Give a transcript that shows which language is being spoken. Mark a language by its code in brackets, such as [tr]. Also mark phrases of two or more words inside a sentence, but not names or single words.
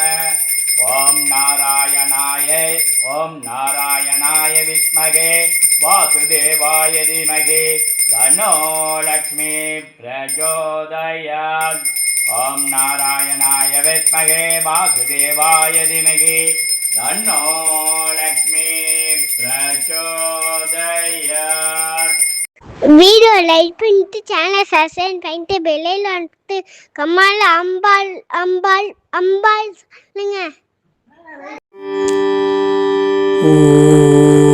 [sa] ओम नारायणाय विद्महे वासुदेवाय धीमहि तन्नो लक्ष्मी प्रचोदयात्। ओम नारायणाय विद्महे वासुदेवाय धीमहि तन्नो लक्ष्मी प्रचोदयात्। [en] video like [ta] பண்ணிட்டு சேனலை சப்ஸ்கிரைப் பண்ணிட்டு [en] bell icon [ta] அழுத்தி கமெண்ட்ல அம்பாள் அம்பாள் அம்பாள் சொல்லுங்க.